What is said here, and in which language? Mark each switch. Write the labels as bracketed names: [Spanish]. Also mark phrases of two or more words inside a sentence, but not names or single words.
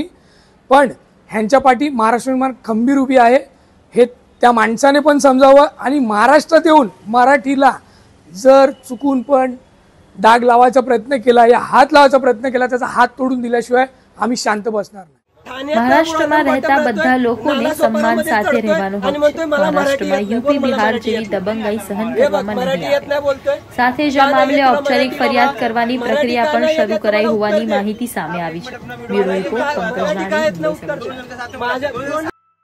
[Marathi] पण ह्यांच्या पाठी महाराष्ट्र हनुमान खंबीर उभी आहे हे त्या माणसाने पण समजावं आणि महाराष्ट्रात येऊन मराठीला जर चुकून पण डाग लावायचा प्रयत्न केला या हात लावायचा प्रयत्न केला त्याचा हात तोडून दिल्याशिवाय आम्ही शांत बसणार नाही. [Gujarati] મહારાષ્ટ્રમાં રહેતા બધા લોકોને સન્માન સાથે રહેવાનો હક છે. મહારાષ્ટ્રમાં યુપી બિહાર જેવી દબંગાઈ સહન કરવામાં નહીં આવે. સાથે જ આ મામલે ઔપચારિક ફરિયાદ કરવાની પ્રક્રિયા પણ શરૂ કરાઈ હોવાની માહિતી સામે આવી છે. બ્યુરો રિપોર્ટ પંકજ નાણી.